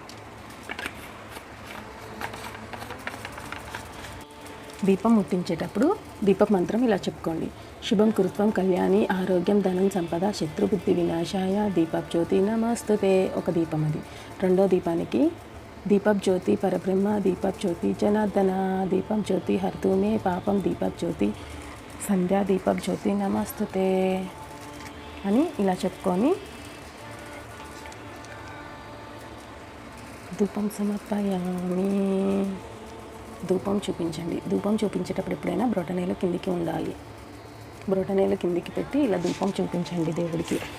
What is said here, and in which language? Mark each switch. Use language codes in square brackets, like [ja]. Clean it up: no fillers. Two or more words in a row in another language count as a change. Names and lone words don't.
[te] దీపం ముట్టించేటప్పుడు దీప మంత్రం ఇలా చెప్పుకోండి. [sa] శుభం కురుత్వం కళ్యాణి ఆరోగ్యం ధనం సంపద శత్రుబుద్ధి వినాశాయ దీపజ్యోతి నమస్తుతే. [te] ఒక దీపం అది. 2వ దీపానికి [sa] दीपक ज्योति परब्रह्म, दीपक ज्योति जनार्दन, दीपक ज्योति हरतु मे पापम, दीपक ज्योति సంధ్యా దీప జ్యోతి నమస్తుతే [te] అని ఇలా చెప్పుకొని [sa] ధూపం సమర్పయామి. [te] ధూపం చూపించండి. ధూపం చూపించేటప్పుడు ఎప్పుడైనా బ్రొటనేలు కిందికి ఉండాలి. బ్రొటనేలు కిందికి పెట్టి ఇలా ధూపం చూపించండి దేవుడికి.